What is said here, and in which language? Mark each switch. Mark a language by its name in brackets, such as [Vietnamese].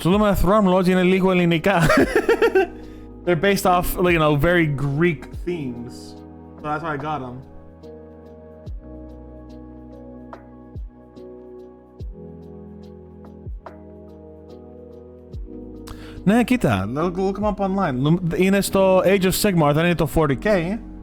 [Greek] Το Lumineth Realm Lords είναι λίγο ελληνικά. [English] They're based off, you know, very Greek themes. So that's why I got them. [Greek] Ναι, κοίτα, [English] look him up online. [Greek] Είναι στο Age of Sigmar, δεν είναι το 40k.